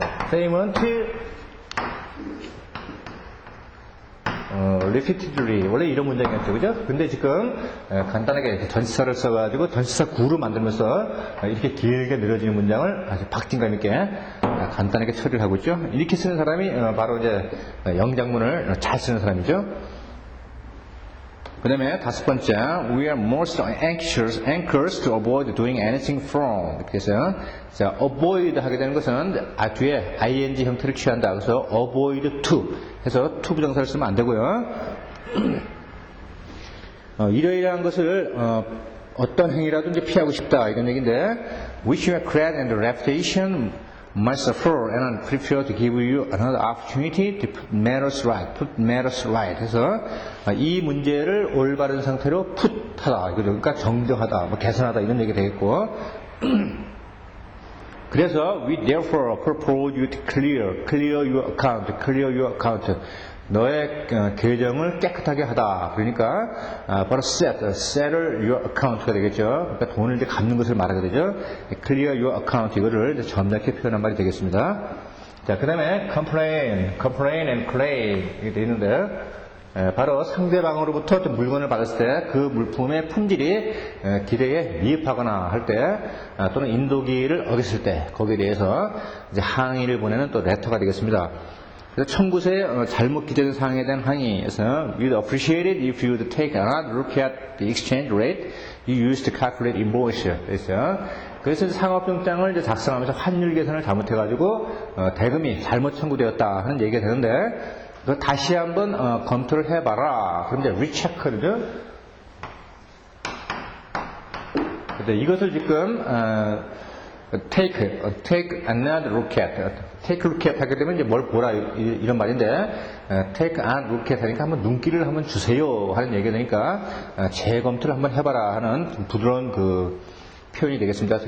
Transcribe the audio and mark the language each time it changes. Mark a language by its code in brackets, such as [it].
[en] payment repeatedly [ko] 원래 이런 문장이었죠, 그죠? 근데 지금 간단하게 전치사를 써가지고 전치사 구로 만들면서 이렇게 길게 늘어지는 문장을 아주 박진감 있게 간단하게 처리를 하고 있죠. 이렇게 쓰는 사람이 바로 이제 영장문을 잘 쓰는 사람이죠. 그 다음에 다섯 번째, [en] we are most anxious to avoid doing anything wrong. [ko] 이렇게 해서, 자, avoid 하게 되는 것은 뒤에 ing 형태를 취한다. 그래서 avoid to 해서 to 부정사를 쓰면 안 되고요. 이러이러한 것을 어떤 행위라든지 피하고 싶다 이런 얘기인데, [en] wish you a credit and reputation might suffer and I prefer to give you another opportunity to put matters right. put matters right. [ko] 해서 이 문제를 올바른 상태로 put하다. 그러니까 정정하다, 뭐 개선하다 이런 얘기 되겠고. 그래서 [en] we therefore propose you to clear your account. [ko] 너의 계정을 깨끗하게 하다. 그러니까 바로 [en] settle your account [ko] 가 되겠죠. 그러니까 돈을 이제 갚는 것을 말하게 되죠. [en] clear your account [ko] 이거를 이제 점잖게 표현한 말이 되겠습니다. 자, 그 다음에 complain and claim 이게 되어 있는데 바로 상대방으로부터 물건을 받았을 때 그 물품의 품질이 기대에 미흡하거나 할 때 또는 인도기를 어겼을 때 거기에 대해서 이제 항의를 보내는 또 레터가 되겠습니다. 그래서 청구서에 잘못 기재된 사항에 대한 항의에서 [en] we'd appreciate it if you'd take another look at the exchange rate you used to calculate invoice. [ko] 그래서 상업증장을 이제 작성하면서 환율 계산을 잘못해가지고 대금이 잘못 청구되었다 하는 얘기가 되는데 그거 다시 한번 검토를 해봐라. 그럼 이제 recheck죠. 근데 이것을 지금 [en] take another look at [ko] 하게 되면 이제 뭘 보라 이런 말인데 [en] take an look at [ko] 하니까 한번 눈길을 한번 주세요 하는 얘기가 되니까 재검토를 한번 해봐라 하는 부드러운 그 표현이 되겠습니다.